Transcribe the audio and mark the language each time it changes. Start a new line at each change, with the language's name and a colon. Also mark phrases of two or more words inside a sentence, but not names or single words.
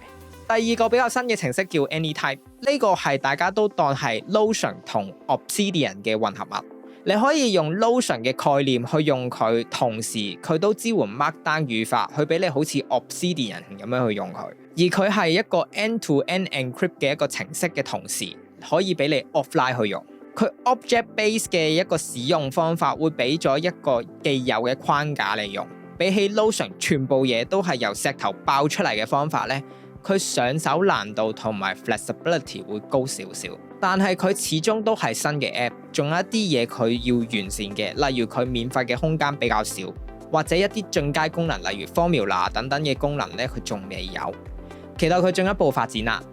Cantonese: 第二個比較新嘅程式叫 Anytype， 呢個係大家都當係 Notion 同 Obsidian 嘅混合物。你可以用 Notion 嘅概念去用佢，同時佢都支援 Markdown 語法，去俾你好似 Obsidian 咁樣去用佢。而佢係一個
English: end-to-end encrypt
Cantonese: 嘅一個程式嘅同時，可以俾你 offline 去用。佢 object-based 嘅一個使用方法會俾咗一個既有嘅框架嚟用。比起 Notion 全部嘢都係由石頭爆出嚟嘅方法呢，佢上手難度同埋 flexibility 會高少少，但係佢始終都係新嘅 app， 仲有一啲嘢佢要完善嘅，例如佢免費嘅空間比較少，或者一啲進階功能，例如 formula 等等嘅功能咧，佢仲未有，期待佢進一步發展啦。